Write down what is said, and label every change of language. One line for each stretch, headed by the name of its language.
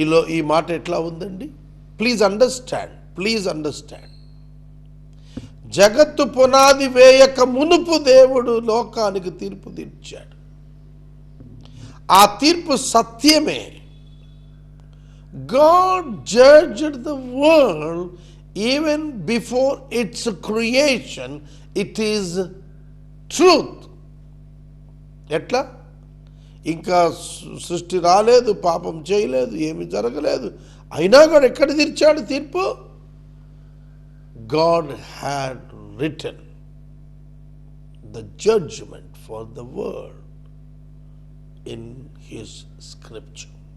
Telugu: ఈ మాట ఎట్లా ఉందండి?
English: Please understand.
Telugu: జగత్తు పునాది వేయక మునుపు దేవుడు లోకానికి తీర్పు తీర్చాడు. ఆ తీర్పు సత్యమే.
English: God judged the world even before its creation. It is truth.
Telugu: ఎట్లా? ఇంకా సృష్టి రాలేదు, పాపం చేయలేదు, ఏమి జరగలేదు, అయినా కూడా ఎక్కడ తీర్చాడు తీర్పు?
English: God had written the judgment for the world in his scripture.